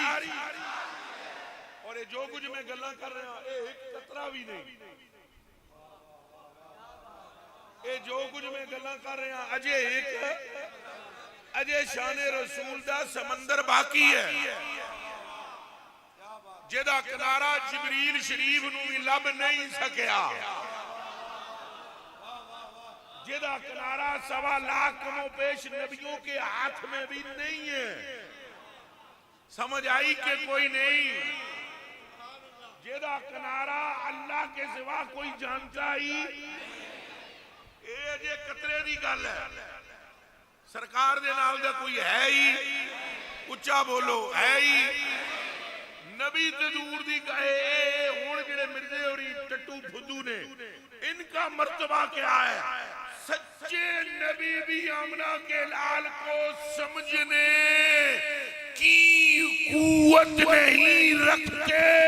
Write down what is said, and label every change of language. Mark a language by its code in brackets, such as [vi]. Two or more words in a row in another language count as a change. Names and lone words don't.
[ur] اور یہ جو کچھ میں گلاں کر رہا ہوں یہ ایک قطرہ بھی نہیں، یہ جو کچھ میں گلاں کر رہا ہوں [pa] اجے شان رسول دا سمندر باقی ہے، جدا کنارہ جبریل شریف نو بھی لب نہیں سکیا، [ur] جدا کنارہ 1.25 لاکھ کمو پیش نبیوں کے ہاتھ میں بھی نہیں ہے۔ سمجھ آئی کہ کوئی نہیں؟ جدا کنارہ اللہ کے سوا کوئی جانتا ہی، [pa] یہ قطرے دی گل ہے۔ سرکار دے نال دا کوئی ہے ہی؟ اچھا بولو، ہے ہی؟ نبی تے دور دی گئے ہون جڑے مرزے اور ٹٹو پھدو نے، ان کا مرتبہ کیا ہے؟ [ur] سچے نبی بھی آمنہ کے لال کو سمجھنے کی قوت نہیں رکھتے۔